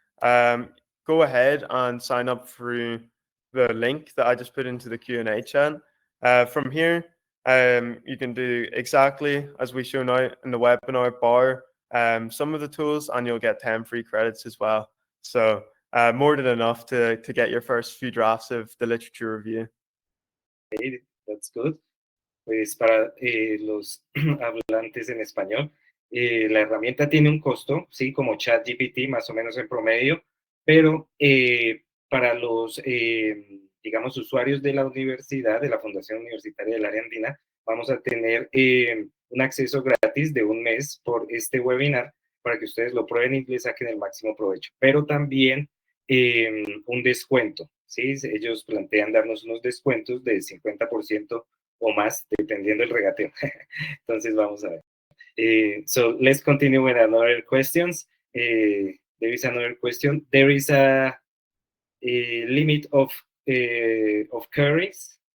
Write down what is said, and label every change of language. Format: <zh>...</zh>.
<en>Go ahead and sign up through the link that I just put into the Q&A chat. From here, you can do exactly as we show now in the webinar bar, some of the tools, and you'll get 10 free credits as well. So more than enough to get your first few drafts of the literature review. Okay, that's good.</en> <es>Pues para los hablantes en español, la herramienta tiene un costo, sí, como ChatGPT, más o menos en promedio, pero para los, digamos, usuarios de la universidad, de la Fundación Universitaria del Área Andina, vamos a tener un acceso gratis de un mes por este webinar para que ustedes lo prueben y le saquen el máximo provecho, pero también un descuento, ¿sí? Ellos plantean darnos unos descuentos de 50% o más, dependiendo del regateo. Entonces, vamos a ver.</es> <en>So, let's continue with another questions. There is another question. There is a limit of queries.</en>